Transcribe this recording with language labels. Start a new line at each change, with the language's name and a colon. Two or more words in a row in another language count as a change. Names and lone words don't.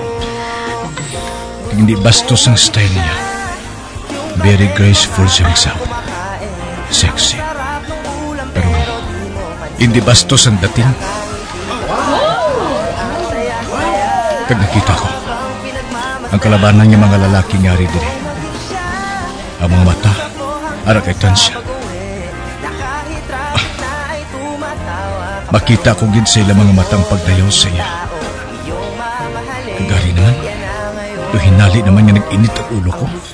Filipino: Hindi bastos ang style niya.
English: Very graceful
Filipino: siya magsamot. Sexy. Pero hindi bastos ang dating.
Hiligaynon: Pag nakita ko, ang kalabanan niya mga lalaki ngari diri. Ang mga mata, ara kay tansya. Makita ko gid sa ilang mga matang pagdayaw sa iya. Kagari naman.
Filipino: Yung hinali naman niya nag-init ang ulo ko.